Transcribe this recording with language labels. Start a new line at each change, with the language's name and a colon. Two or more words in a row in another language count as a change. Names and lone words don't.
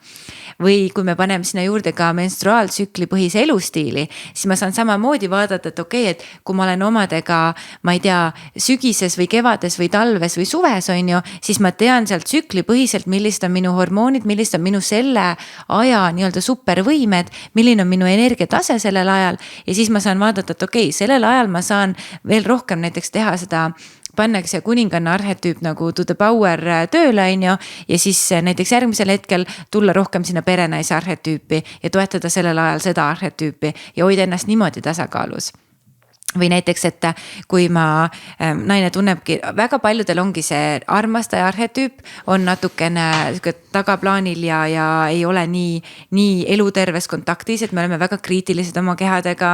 Estonian: Või kui me paneme sinna juurde ka menstruaaltsükli põhise elustiili, siis ma saan samamoodi vaadata, et okei, et kui ma olen omadega, ma ei tea, sügises või kevades või talves või suves, on ju, siis ma tean sealt tsükli põhiselt, millised on minu hormoonid, millised on minu selle aja nii-öelda supervõimed, milline on minu energiatase sellel ajal. Ja siis ma saan vaadata, et okei, sellel ajal ma saan veel rohkem näiteks teha seda, pannakse see kuninganna arhetüüp nagu
English: to the power
Estonian: tööle, on ju, ja siis näiteks järgmisel hetkel tulla rohkem sinna perenaise arhetüüpi ja toetada sellel ajal seda arhetüüpi ja hoida ennast niimoodi tasakaalus. Või näiteks, et kui naine tunnebki, väga paljudel ongi see armastaja arhetüüp on natukene tagaplaanil ja ei ole nii eluterves kontaktis, et me oleme väga kriitilised oma kehadega.